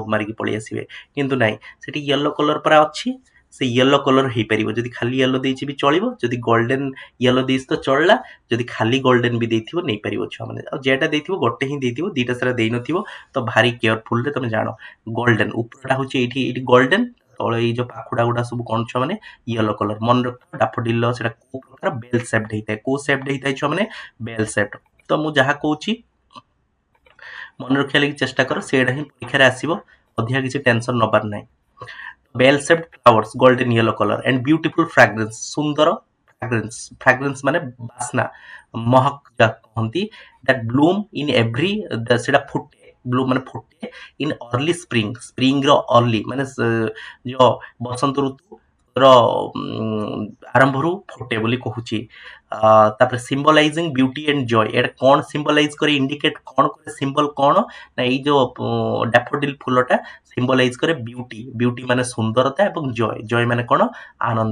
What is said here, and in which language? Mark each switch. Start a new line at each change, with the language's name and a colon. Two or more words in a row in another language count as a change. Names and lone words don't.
Odia: ମାରିକି ପଳେଇ ଆସିବେ କିନ୍ତୁ ନାଇଁ ସେଠି
English: yellow color
Odia: ପରା ଅଛି ସେ
English: yellow color
Odia: ହେଇପାରିବ ଯଦି ଖାଲି ୟେଲୋ ଦେଇଛି ବି ଚଳିବ ଯଦି
English: golden yellow
Odia: ଦେଇଛି ତ ଚଳିଲା ଯଦି ଖାଲି ଗୋଲ୍ଡେନ ବି ଦେଇଥିବ ନେଇପାରିବ ଛୁଆମାନେ ଆଉ ଯେଟା ଦେଇଥିବ ଗୋଟେ ହିଁ ଦେଇଥିବ ଦିଟା ସାରା ଦେଇନଥିବ ତ ଭାରି କେୟାରଫୁଲରେ ତମେ ଜାଣ ଗୋଲ୍ଡେନ ଉପରଟା ହଉଛି ଏଇଠି ଗୋଲ୍ଡେନ ତଳେ ଏଇ ଯୋଉ ପାଖୁଡା ଗୁଡା ସବୁ କ'ଣ ଛୁଆମାନେ
English: yellow color
Odia: ମନେ ରଖିବ ଡାଫୋଡିଲର ସେଟା କୋଉ ପ୍ରକାର
English: bell shaped
Odia: ହେଇଥାଏ କୋଉ ସେପ୍ଡ ହେଇଥାଏ ଛୁଆମାନେ
English: bell shaped
Odia: ତ ମୁଁ ଯାହା କହୁଛି ମନେ ରଖିବା ଲାଗି ଚେଷ୍ଟା କର ସେଇଟା ହିଁ ପରୀକ୍ଷାରେ ଆସିବ ଅଧିକା କିଛି ଟେନସନ ନବାର ନାହିଁ
English: bell shaped flowers golden yellow color and beautiful fragrance
Odia: ସୁନ୍ଦର fragrance ମାନେ ବାସ୍ନା ମହକ ଯାହାକୁ କହନ୍ତି
English: that bloom in every
Odia: ସେଟା ଫୁଟେ ବ୍ଲୁମ ମାନେ ଫୁଟେ
English: in early spring
Odia: ର early ମାନେ ଯୋଉ ବସନ୍ତ ଋତୁର ଆରମ୍ଭରୁ ଫୁଟେ ବୋଲି କହୁଛି ତାପରେ
English: symbolizing beauty and joy
Odia: ଏଇଟା କ'ଣ ସିମ୍ବଲାଇଜ করে ଇଣ୍ଡିକେଟ କ'ଣ କରେ ସିମ୍ବଲ କ'ଣ ନା ଏଇ ଯୋଉ ଡାଫୋଡିଲ ଫୁଲଟା ସିମ୍ବଲାଇଜ করে ବିୟୁଟି ମାନେ ସୁନ୍ଦରତା ଏବଂ ଜୟ ମାନେ କ'ଣ ଆନନ୍ଦ